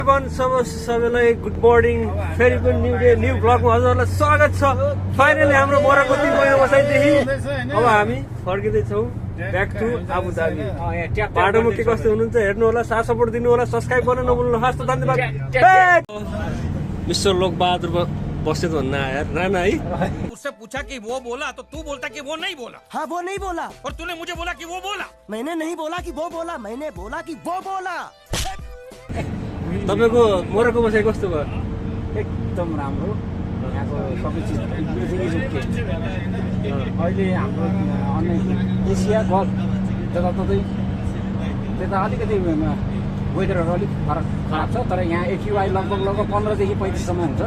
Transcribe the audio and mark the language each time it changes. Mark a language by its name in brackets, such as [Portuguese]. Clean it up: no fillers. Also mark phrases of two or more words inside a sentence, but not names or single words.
[Nepali] सबैलाई [English] good morning [Nepali] फेरि पनि [English] new day new [Nepali] ब्लगमा हजुरहरूलाई स्वागत छ। फाइनली हाम्रो मोरक्को 3 महिना बसाइदेखि अब हामी फर्किँदैछौँ [English] back to Abu Dhabi. [Nepali] बाटोमा के कस्तो हुनुहुन्छ हेर्नु होला, साथ सपोर्ट दिनु होला, सब्सक्राइब गर्न नभुल्नु। हस् त धन्यवाद। मिस्टर लोकबहादुर बस्यो त भन्न आयो राना है। [Hindi] उससे पूछा कि वो बोला तो तू बोलता कि वो नहीं बोला। हाँ वो नहीं बोला और तूने मुझे बोला कि वो बोला। मैंने नहीं बोला कि वो बोला, मैंने बोला कि वो बोला। [Nepali] तपाईँको मोरक्को बसाइ कस्तो भयो? एकदम राम्रो। यहाँको सबै चिज अहिले हाम्रो अन्य एसिया गल्फ जताततै त्यता अलिकति वेदरहरू अलिक फरक खराब छ, तर यहाँ एक्युआई लगभग 15 देखि 35 सम्म हुन्छ।